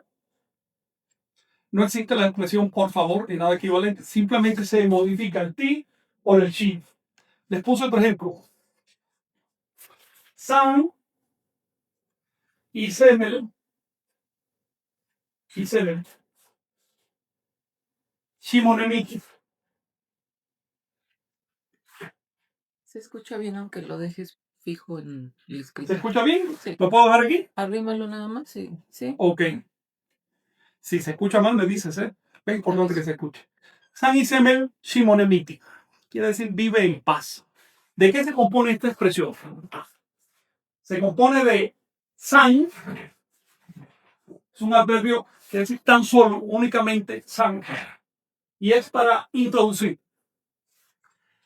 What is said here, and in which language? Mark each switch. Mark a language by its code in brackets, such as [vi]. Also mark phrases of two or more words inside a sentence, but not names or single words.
[es] No existe la expresión por favor ni nada equivalente. Simplemente se modifica el ti por el she. Les puse otro ejemplo. [nah] San y semel. Y semel. Shimonemiki. [es] Se escucha bien aunque lo dejes fijo en el escrito. ¿Se escucha bien? Sí. ¿Lo puedo dejar aquí? Arrímalo nada más, sí. Sí. Ok. Si se escucha mal, me dices, ¿eh? Es importante que se escuche. [nah] San y semel shimonemiki. [es] Quiere decir vive en paz. ¿De qué se compone esta expresión? Se compone de san, es un adverbio que es tan solo, únicamente san, y es para introducir.